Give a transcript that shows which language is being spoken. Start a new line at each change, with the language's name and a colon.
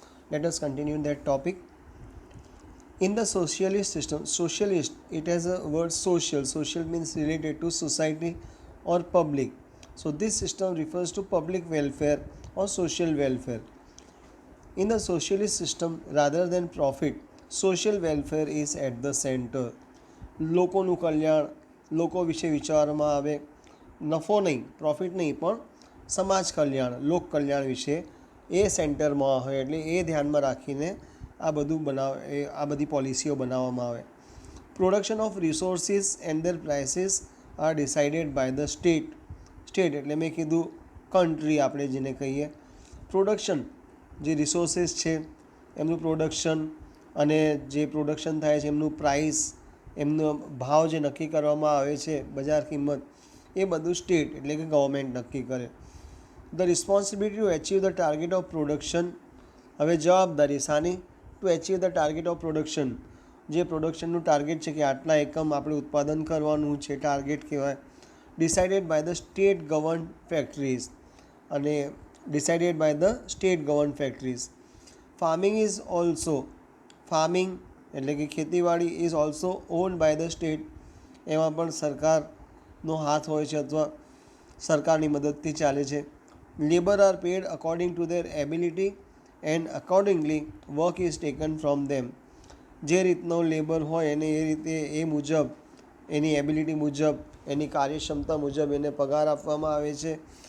English: Let us continue that topic. In the socialist system, socialist, it has a word social. Social means related to society or public. So this system refers to public welfare or social welfare. In the socialist system, rather than profit, social welfare is at the center.
Gujarati: લોકોનું કલ્યાણ, લોકો વિશે વિચારવામાં આવે, નફો નહીં, profit નહીં, પણ સમાજ કલ્યાણ, લોક કલ્યાણ વિશે એ સેન્ટરમાં હોય, એટલે એ ધ્યાનમાં રાખીને આ બધી પોલિસીઓ બનાવવામાં આવે.
English: Production of resources and their prices are decided by the state.
Gujarati: State એટલે મેં કીધું કન્ટ્રી આપણે જેને કહીએ. પ્રોડક્શન જે રિસોર્સિસ છે એમનું પ્રોડક્શન અને જે પ્રોડક્શન થાય છે એમનું પ્રાઇસ, એમનો ભાવ જે નક્કી કરવામાં આવે છે, બજાર કિંમત, એ બધું સ્ટેટ એટલે કે ગવર્મેન્ટ નક્કી કરે.
English: The responsibility to achieve the target of production.
Gujarati: હવે જવાબદારી શાની?
English: To achieve the target of production.
Gujarati: જે પ્રોડક્શનનું ટાર્ગેટ છે કે આટલા એકમ આપણે ઉત્પાદન કરવાનું છે, ટાર્ગેટ કહેવાય.
English: Decided by the state govern factories અને decided by the state governed factories. Farming is also, farming
Gujarati: એટલે કે ખેતીવાડી
English: is also owned by the state.
Gujarati: એમાં પણ સરકારનો હાથ હોય છે અથવા સરકારની મદદથી ચાલે છે.
English: Labour are paid according to their ability and accordingly work is taken from them.
Gujarati: જે રીતનો લેબર હોય એને એ રીતે એ મુજબ એની એબિલિટી મુજબ એની કાર્યક્ષમતા મુજબ એને પગાર આપવામાં આવે છે.